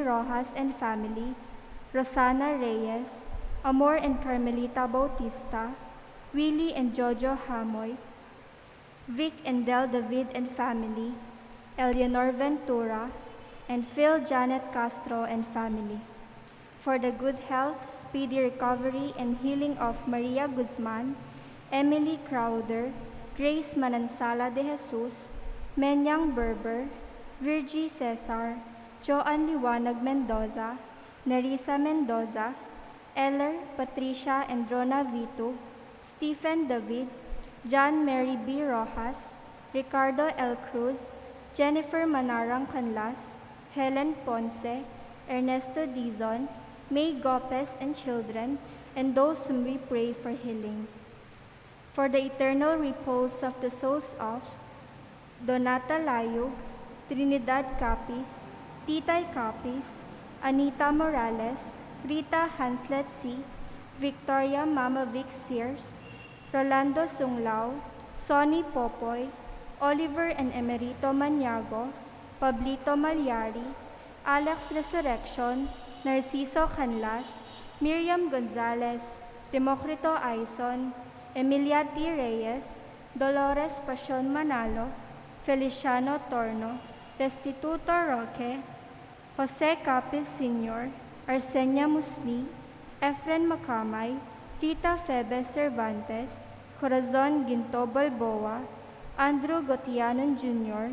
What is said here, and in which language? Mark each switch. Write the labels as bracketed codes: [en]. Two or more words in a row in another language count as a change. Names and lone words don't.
[en] Rojas and family, Rosana Reyes, Amor and Carmelita Bautista, Willie and Jojo Hamoy, Vic and Del David and family, Eleanor Ventura, and Phil Janet Castro and family. For the good health, speedy recovery, and healing of Maria Guzman, Emily Crowder, Grace Manansala de Jesus, Menyang Berber, Virgie Cesar, Joan Liwanag Mendoza, Nerissa Mendoza, Eller, Patricia and Rona Vito, Stephen David, John Mary B. Rojas, Ricardo L. Cruz, Jennifer Manarang Canlas, Helen Ponce, Ernesto Dizon, May Gopez and children, and those whom we pray for healing. For the eternal repose of the souls of Donata Layug, Trinidad Capis, Titay Capis, Anita Morales, Rita Hanslet C., Victoria Mama Vic Sears, Rolando Sunglao, Sonny Popoy, Oliver and Emerito Maniago, Pablito Malyari, Alex Resurrection, Narciso Canlas, Miriam Gonzalez, Democrito Aison, Emilia T. Reyes, Dolores Pasion Manalo, Feliciano Torno, Restituto Roque, Jose Capis Sr., Arsenia Musli, Efren Macamay, Rita Febe Cervantes, Corazon Ginto Balboa, Andrew Gotianon Jr.,